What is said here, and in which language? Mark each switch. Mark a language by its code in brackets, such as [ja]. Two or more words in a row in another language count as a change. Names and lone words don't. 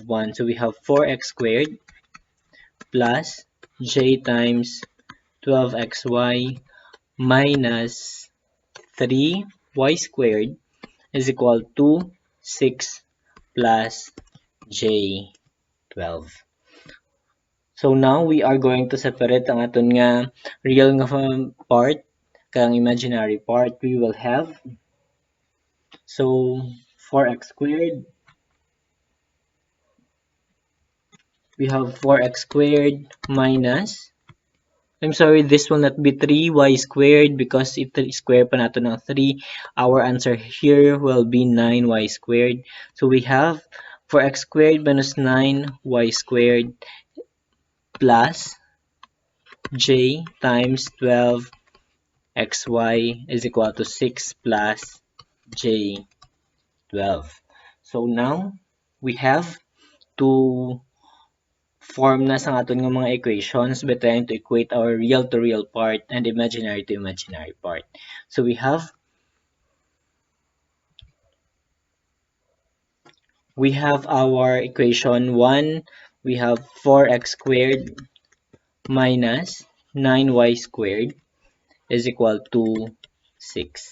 [en] So we have 4x squared plus j times 12xy minus 3y squared is equal to 6 plus j12. So now we are going to separate [hil] ang aton nga [en] real nga part kang imaginary part. We will have, so 4x squared, we have 4x squared minus, I'm sorry, this will not be 3y squared because if square [hil] pa nato ng [en] 3, our answer here will be 9y squared. So we have 4x squared minus 9y squared plus j times 12xy is equal to 6 plus j12. So now we have to form [hil] na sa aton nga mga [en] equations by trying to equate our real to real part and imaginary to imaginary part. So we have our equation 1, we have 4x squared minus 9y squared is equal to 6.